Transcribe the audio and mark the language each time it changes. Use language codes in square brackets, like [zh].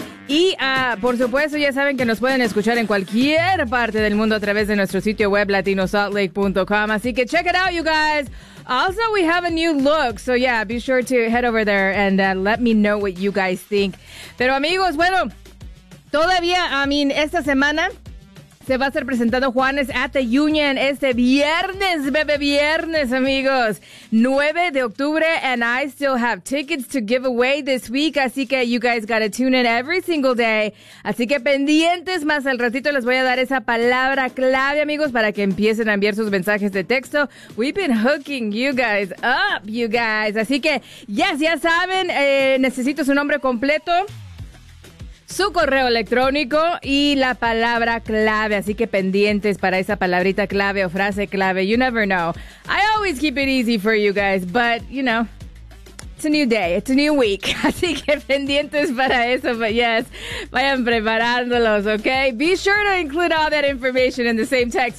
[es] Y, por supuesto, ya saben que nos pueden escuchar en cualquier parte del mundo a través de nuestro sitio web, latinosaltlake.com. Así que [en] check it out, you guys. Also, we have a new look. So, yeah, be sure to head over there and let me know what you guys think. [es] Pero, amigos, bueno, todavía, esta semana se va a estar presentando Juanes [en] at the Union [es] este viernes, bebé viernes, amigos. 9 de octubre, [en] and I still have tickets to give away this week, [es] así que [en] you guys gotta tune in every single day. [es] Así que pendientes, más al ratito les voy a dar esa palabra clave, amigos, para que empiecen a enviar sus mensajes de texto. [en] We've been hooking you guys up, you guys. [es] Así que, [en] yes, [es] ya saben, necesito su nombre completo, su correo electrónico y la palabra clave. Así que pendientes para esa palabrita clave o frase clave. [en] You never know. I always keep it easy for you guys, but, you know, it's a new day. It's a new week. [es] Así que pendientes para eso. [en] But yes, [es] vayan preparándolos, [en] okay? Be sure to include all that information in the same text.